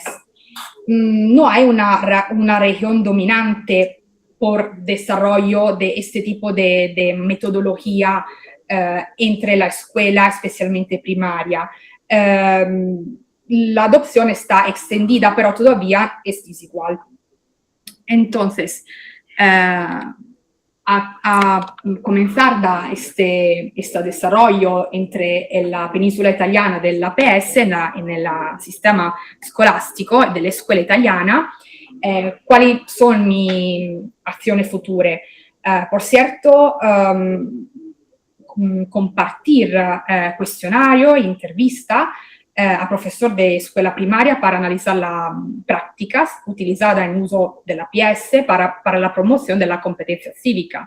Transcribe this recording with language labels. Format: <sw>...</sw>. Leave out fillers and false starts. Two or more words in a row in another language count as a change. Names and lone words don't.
<es>No hay una región dominante por desarrollo de este tipo de metodología entre la escuela, especialmente primaria. La adopción está extendida, pero todavía es desigual. Entonces, a comenzar da este desarrollo entre la península italiana</es> <it>dell'APS nel sistema scolastico delle scuole italiane, quali sono le azioni future?</it> <es>Por cierto, compartir cuestionario, entrevista a profesor de escuela primaria para analizar las prácticas utilizadas en uso de la PS para la promoción de la competencia cívica.</es>